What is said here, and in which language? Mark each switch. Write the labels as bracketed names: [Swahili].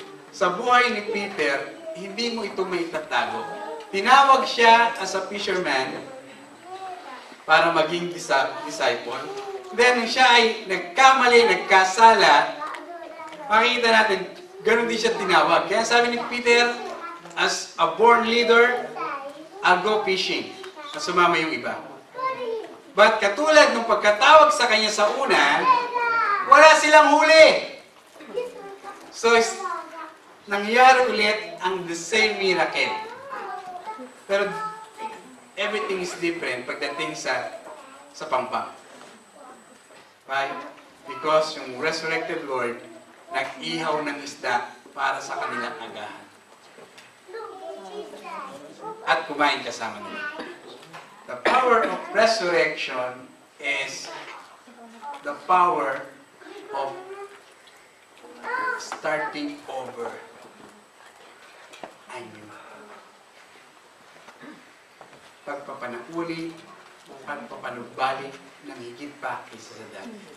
[Filipino] Sa buhay ni Peter, hindi mo ito maitatago. Tinawag siya [English] as a fisherman [Filipino] para maging disciple. Then, siya ay nagkamali, nagkasala. Makikita natin, ganun din siya tinawag. Kaya sabi ni [English] Peter, as a born leader, I'll go fishing. [Filipino] At sumama yung iba. But katulad nung pagkatawag sa kanya sa una, wala silang huli. So, nangyari ulit ang [English] the same miracle. [Filipino] Pero, [English] everything is different [Filipino] pagdating sa pampang. [English] Right? [Filipino] Because yung resurrected Lord, nag-ihaw ng isda para sa kanilang agahan. At kumain kasama nila. The [English] power of resurrection is the power of starting over anew. [Filipino] Pagpapanakuli, pagpapanugbalik ng higit pa kaysa sa dati.